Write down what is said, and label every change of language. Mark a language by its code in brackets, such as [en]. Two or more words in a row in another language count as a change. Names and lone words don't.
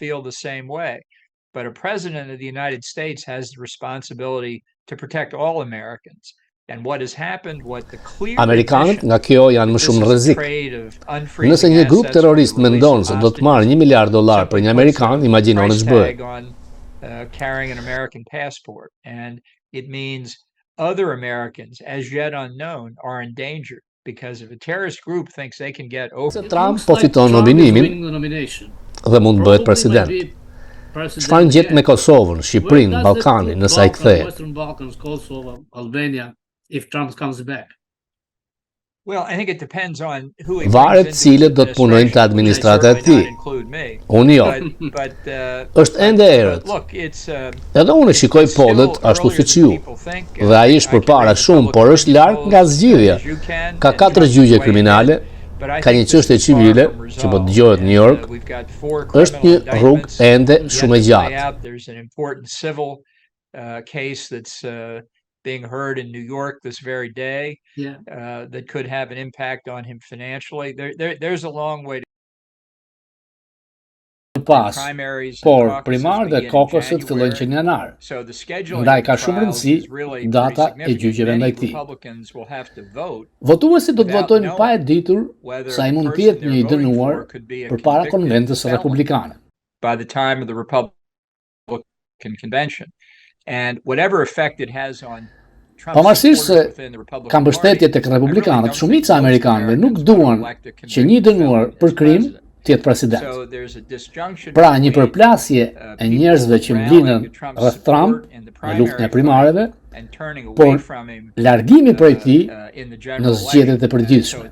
[sq] Amerikanët nga kjo janë më shumë në rrezik. Nëse një grup terrorist mendon se do të marrë 1 miliard dollar për një amerikan, imagjinoni ç'bëhet. [en] Other Americans, as yet unknown, are in danger because if a terrorist group thinks they can get over. [sq] Se Trump po fiton nominimin dhe mund të bëhet president. Çfarë ngjet me Kosovën, Shqipërinë, Ballkanin, nëse ai kthehet? Varet cilët do të punojnë të administrata e tij. Unë jo. Është ende erët. Edhe unë shikoj pollet ashtu siç ju. Dhe ai është përpara shumë, por është larg nga zgjidhja. Ka 4 gjyqe kriminale, ka një çështje civile që po dëgohet në New York. Është një rrugë ende shumë e gjatë. [en] Being heard in New York this very day, that could have an impact on him financially. There's a long way to [sq] pas, por primarët dhe kokosët fillojnë që në janar. Ndaj ka shumë rëndësi data e gjyqeve ndaj tij. Votuesit do të votojnë pa e ditur sa i mund të jetë një i dënuar përpara konventës republikane. [en] By the time of the Republican convention. And whatever effect it has on [sq] Pavarësisht se ka mbështetje tek republikanët, shumica e amerikanëve nuk duan që një dënuar për krim të jetë president. Pra, një përplasje e njerëzve që mblinën rreth Trump në luftën e primareve, por largimi prej tij në zgjedhjet e përgjithshme.